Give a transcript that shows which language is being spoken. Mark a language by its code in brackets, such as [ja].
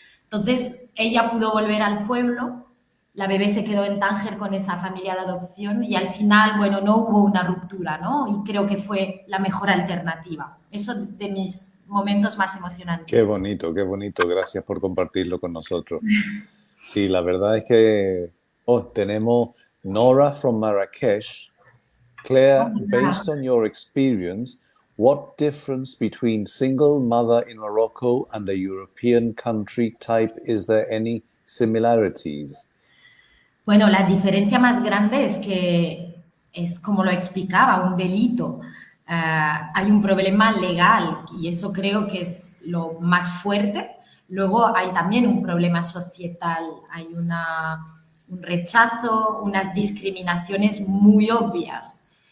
[es] Entonces ella pudo volver al pueblo, la bebé se quedó en Tánger con esa familia de adopción y al final, bueno, no hubo una ruptura, ¿no? Y creo que fue la mejor alternativa. Eso de mis momentos más Qué emocionantes. bonito, qué bonito. Gracias por compartirlo con nosotros. Sí, la verdad es que tenemos Nora from Marrakesh. [en] Claire, based on your experience, what difference between single mother in Morocco and a European country type, is there any similarities? [es] Bueno, la diferencia más grande es que es como lo explicaba, un delito. Hay un problema legal y eso creo que es lo más fuerte. Luego hay también un problema societal, hay un rechazo, unas discriminaciones muy obvias.